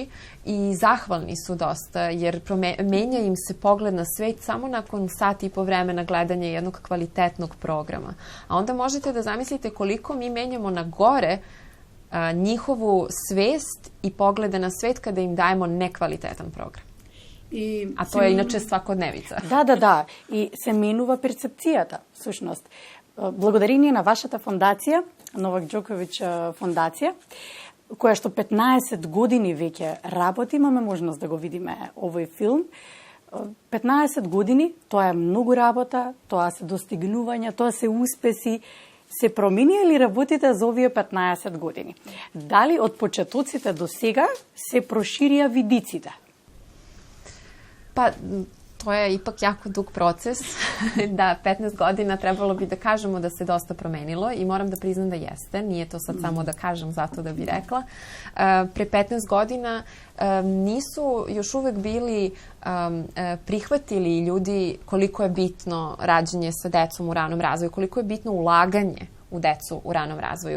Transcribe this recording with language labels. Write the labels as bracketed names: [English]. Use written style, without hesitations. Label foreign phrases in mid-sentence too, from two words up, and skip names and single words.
[Serbian] I zahvalni su dosta jer menja im se pogled na svet samo nakon sat i po vremena gledanja jednog kvalitetnog programa. A onda možete da zamislite koliko mi menjamo na gore njihovu svest i poglede na svet kada im dajemo nekvalitetan program. A to je inače svakodnevica. [Macedonian] Да. И се менува перцепцијата, всушност. Благодарение на вашата фондација, Новак Џоковиќ фондација, која што 15 години веќе работи, имаме можност да го видиме овој филм. 15 години, тоа е многу работа, тоа се достигнувања, тоа се успеси. Се промени ли работите за овие 15 години? Дали од почетоците до сега се проширија видиците? [Serbian] Pa, to je ipak jako dug proces. Da, 15 godina trebalo bi da kažemo da se dosta promenilo i moram da priznam da jeste. Nije to sad samo da kažem zato da bi rekla. Pre 15 godina nisu još uvek bili prihvatili ljudi koliko je bitno rađanje sa decom u ranom razvoju, koliko je bitno ulaganje u decu u ranom razvoju.